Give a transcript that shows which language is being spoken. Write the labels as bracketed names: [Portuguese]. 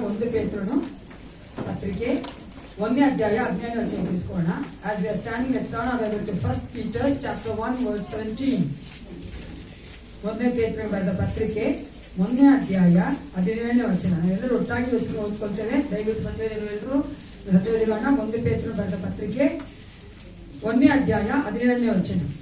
[Kannada] 1 ಪೇತ್ರನು ಪತ್ರಿಕೆ 1ನೇ ಅಧ್ಯಾಯ 17ನೇ ವಚನ ತಿಳಿಸ್ಕೊಳ್ಳೋಣ. [English] As we are standing, let's turn our Bible to 1 Peter chapter 1 verse 17. [Kannada] 1ನೇ ಪೇತ್ರ ಬರೆದ ಪತ್ರಿಕೆ 1ನೇ ಅಧ್ಯಾಯ 17ನೇ ವಚನ. ನಾವೆಲ್ಲರೂ ಒಟ್ಟಾಗಿ ವಚನ ಓದ್ಕೊಳ್ತೇವೆ. ದಯವಿಟ್ಟು ಎಲ್ಲರೂ ಹತ್ತಿರಗೋಣ. 1 ಪೇತ್ರ ಬರೆದ ಪತ್ರಿಕೆ 1ನೇ ಅಧ್ಯಾಯ 17ನೇ ವಚನ.